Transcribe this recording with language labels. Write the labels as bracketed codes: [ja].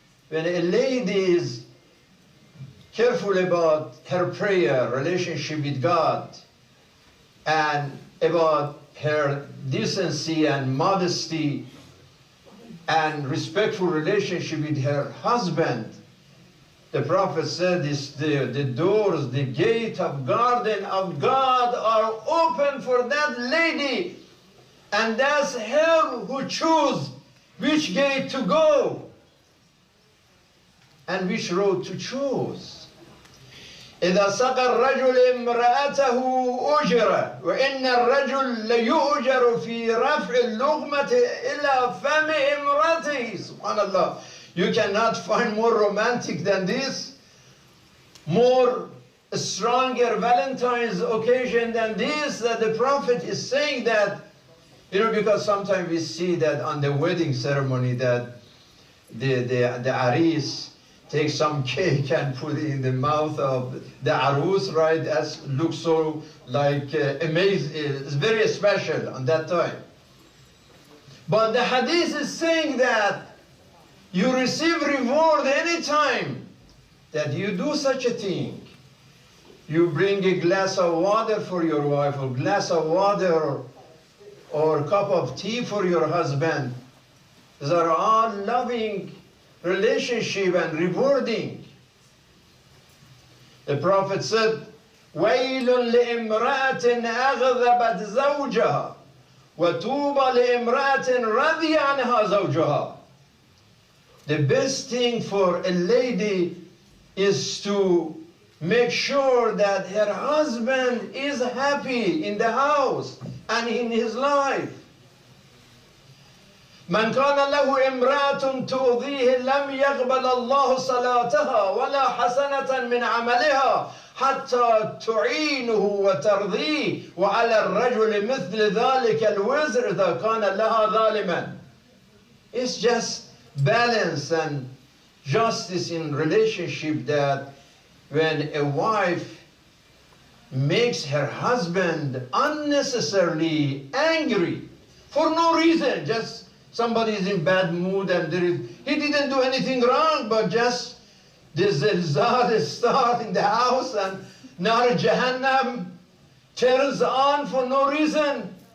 [en] When a lady is careful about her prayer, relationship with God, and about her decency and modesty and respectful relationship with her husband, the Prophet said the doors, the gate of garden of God are open for that lady, and that's her who chooses which gate to go and which road to choose. [ar] إذا سقى الرجل امرأته أجر وإن الرجل ليؤجر في رفع اللقمة إلى فم امرأته. [en] Subhanallah, you cannot find more romantic than this, more stronger Valentine's occasion than this, that the Prophet is saying that, you know, because sometimes we see that on the wedding ceremony that the aris take some cake and put it in the mouth of the arus, right? That looks so like amazing. It's very special on that time. But the hadith is saying that you receive reward anytime that you do such a thing. You bring a glass of water for your wife, or glass of water, or a cup of tea for your husband. These are all loving relationship and rewarding. The Prophet said, [ar] وَيْلٌ لِإِمْرَأَةٍ أَغْذَبَتْ زَوْجَهَا وَتُوبَ لِإِمْرَأَةٍ رَضِيَ عَنْهَا زَوْجَهَا. [en] The best thing for a lady is to make sure that her husband is happy in the house and in his life. [ar] من كان له امرأة تؤذيه لم يقبل الله صلاتها ولا حسنة من عملها حتى تعينه وترضيه وعلى الرجل مثل ذلك الوزر إذا كان لها ظالما. [en] It's just balance and justice in relationship, that when a wife makes her husband unnecessarily angry for no reason, just somebody is in bad mood and he didn't do anything wrong, but just the zilzal start in the house and Nar Jahannam turns on for no reason.